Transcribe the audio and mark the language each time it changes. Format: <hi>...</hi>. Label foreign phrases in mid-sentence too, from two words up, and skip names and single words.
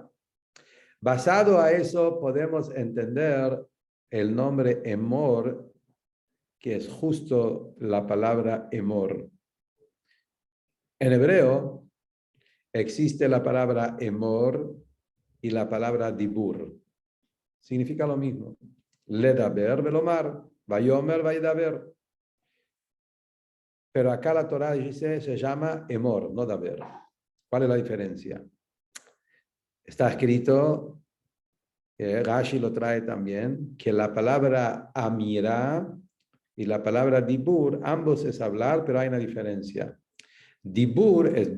<es>Basado a eso, podemos entender el nombre Emor, que es justo la palabra Emor. En hebreo existe la palabra Emor y la palabra Dibur. Significa lo mismo.</es> <he>לדבר ולומר ויאמר וידבר.</he> <es>Pero acá la Torah dice, se llama Emor, no Daber. ¿Cuál es la diferencia? Está escrito, Rashi lo trae también, que la palabra Amirá y la palabra Dibur, ambos es hablar, pero hay una diferencia.</es>